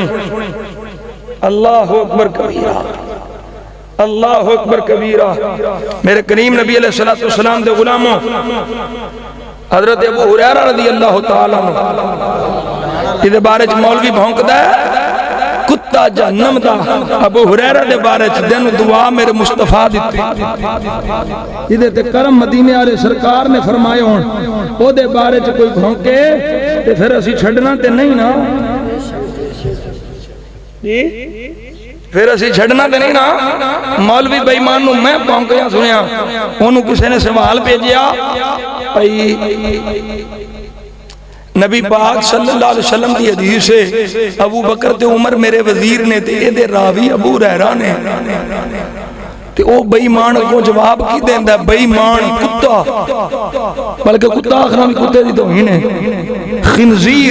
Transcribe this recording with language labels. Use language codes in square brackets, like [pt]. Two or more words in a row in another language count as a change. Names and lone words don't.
[ar] اللہ اکبر کبیرہ، اللہ اکبر کبیرہ. [pa] میرے کریم نبی [ar] علیہ الصلوۃ والسلام [pa] دے غلاموں حضرت ابو ہریرہ [ar] رضی اللہ تعالیٰ عنہ [pa] یہ بارے چ مولوی بھونکدا ہے کتا جہنم دا. ابو ہریرہ دے بارے چ دن دعا میرے مصطفیٰ دتی یہ تے کرم مدینے والے سرکار نے فرمائے ہون او دے بارے چ کوئی بھونکے تے پھر اسی چھڈنا تے نہیں نا جی، پھر اسی چھڑنا تے نہیں نا. مولوی بے ایمان نو میں پونکیا سنیا انہوں کسی نے سوال بھیجیا نبی پاک [ar] صلی اللہ علیہ وسلم [pa] دی حدیث ہے ابو بکر تے عمر میرے وزیر نے تے اے دے راوی ابو ہریرہ نے تے او بے ایمان کو جواب کی دیندا ہے بے ایمان کتا، بلکہ کتا آخرا بھی کتے دی توہین ہے خنزیر.